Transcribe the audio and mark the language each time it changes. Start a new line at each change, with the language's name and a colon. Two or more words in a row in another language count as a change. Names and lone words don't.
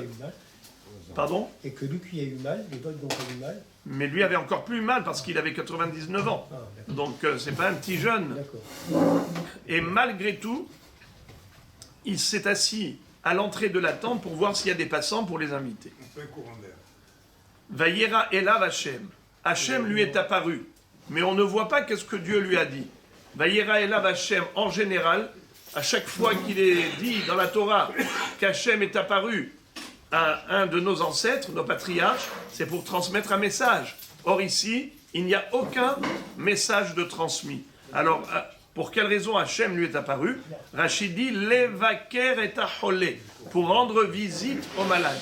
French: Pardon? Et que lui qui a eu mal, les autres n'ont pas eu mal. Mais lui avait encore plus mal parce qu'il avait 99 ans. Donc c'est pas un petit jeune. Et malgré tout, il s'est assis à l'entrée de la tente pour voir s'il y a des passants pour les inviter.
Hebrew: וירא אליו השם.
French: Hashem lui est apparu. Mais on ne voit pas qu'est-ce que Dieu lui a dit.
Hebrew: וירא אליו השם,
French: en général, à chaque fois qu'il est dit dans la Torah qu'Hashem est apparu à un de nos ancêtres, nos patriarches, c'est pour transmettre un message. Or ici, il n'y a aucun message de transmis. Alors, pour quelle raison Hachem lui est apparu? Rachid dit,
Hebrew: לבקר את החולה,
French: pour rendre visite aux malades.